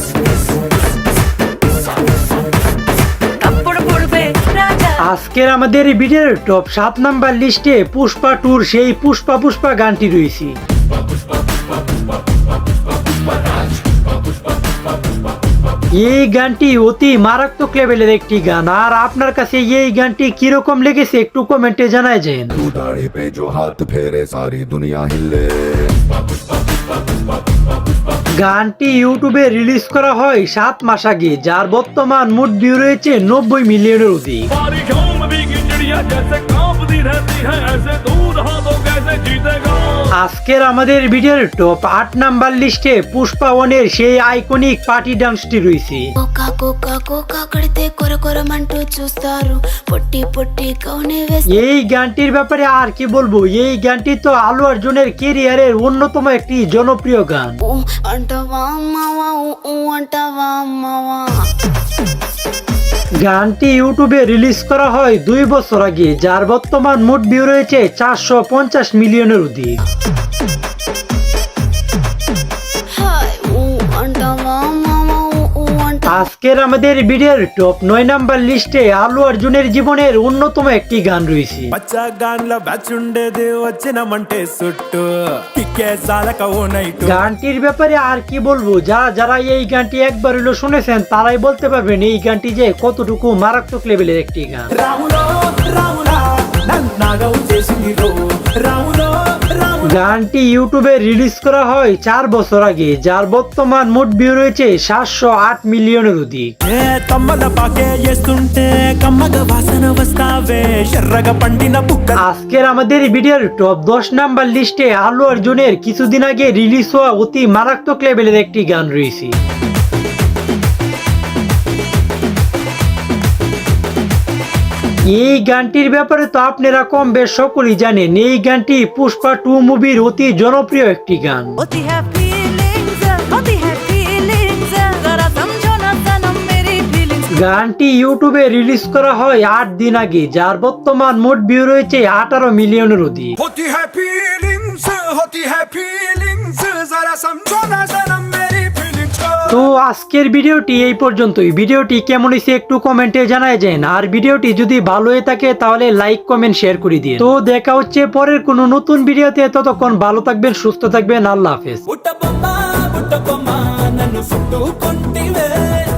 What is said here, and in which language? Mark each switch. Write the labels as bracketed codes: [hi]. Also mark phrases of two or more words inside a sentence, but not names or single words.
[bn] আজকের আমাদের ভিডিওর টপ 7 নাম্বার লিস্টে পুষ্পা 2 সেই পুষ্পা পুষ্পা গানটি রয়েছে। এই গানটি অতি মারাত্মক লেভেলের একটি গান। আর আপনার কাছে এই গানটি কিরকম লেগেছে একটু কমেন্টে জানায় যান। [hi] पे जो हाथ फेरे सारी दुनिया हिले। [bn] গানটি ইউটিউবে রিলিজ করা হয় 7 মাস আগে, যার বর্তমান মোট ভিউ রয়েছে 90 মিলিয়নের অধিক। [hi] बारिशों में भीगी चिड़िया जैसे कांपती रहती है ऐसे दूर हाथों कैसे जीतेगा [bn] আজকের আমাদের ভিডিওর টপ 8 নাম্বার লিস্টে পুষ্পা 1 এর সেই [en] iconic party dance [bn] রয়েছে। [te] కోకా కోకా కోకా కడితే కొర కొరమంటూ చూస్తారు పొట్టి పొట్టి కౌనే వేసి [bn] এই গানটির ব্যাপারে আর কি বলবো, এই গানটি তো আলু অর্জুনের কেরিয়ারের অন্যতম একটি জনপ্রিয় গান। [te] ఊ అంటవా మావా ఊ అంటవా మావా [bn] গানটি ইউটিউবে রিলিজ করা হয় 2 বছর আগে, যার বর্তমান মোট ভিউ রয়েছে 450 মিলিয়নের অধিক। [te] హాయ్ ఊ అంటవా మావా ఊ అంట [bn] আজকের আমাদের ভিডিওর টপ 9 নাম্বার লিস্টে আলু অর্জুনের জীবনের অন্যতম একটি গান রয়েছে। [te] బచ్చా గాన్ల బ్యాచ్ ఉండేది వచ్చినమంటే సుట్టు కిక్కే సాలక ఓ నైట్ [bn] গানটির ব্যাপারে আর কি বলবো, যারা এই গানটি একবার হলো শুনেছেন তারাই বলতে পারবেন এই গানটি যে কতটুকু মারাত্মক লেভেলের একটি গান। [te] రాములో రాములా నన్నాగం చేసింది రో రాములో రాములా [bn] গানটি ইউটিউবে রিলিজ করা হয় 4 বছর আগে, যার বর্তমান মোট ভিউ রয়েছে 708 মিলিয়নের অধিক। [te] ఏ తమ్మల పాకే చేస్తుంటే కమ్మగ వాసన వస్తావే ఎర్రగా పండిన బుక్క [bn] আজকের আমাদের ভিডিওর টপ 10 নাম্বার লিস্টে আলু অর্জুনের কিছুদিন আগে রিলিজ হওয়া অতি মারাত্মক লেভেলের একটি গান রয়েছে। এই গানটির ব্যাপারে তো আপনারা কম বেশ সকলেই জানেন, এই গানটি পুষ্পা 2 মুভির অতি জনপ্রিয় একটি গান। [hi] होती है फीलिंग्स जरा समझो ना सनम मेरी फीलिंग्स [bn] গানটি ইউটিউবে রিলিজ করা হয় 8 দিন আগে, যার বর্তমান মোট ভিউ রয়েছে 18 মিলিয়নের অধিক। [hi] होती है फीलिंग्स जरा समझो ना सनम मेरी फीलिंग्स [bn] তো আজকের ভিডিওটি এই পর্যন্তই। ভিডিওটি কেমন হয়েছে একটু কমেন্টে জানায় যান, আর ভিডিওটি যদি ভালো হয়ে থাকে তাহলে [en] like comment share [bn] করে দিন। তো দেখা হচ্ছে পরের কোনো নতুন ভিডিওতে, ততক্ষণ ভালো থাকবেন, সুস্থ থাকবেন, [ar] الله حافظ. [te] బుట్ట బొమ్మ నన్ను చుట్టుకుంటివే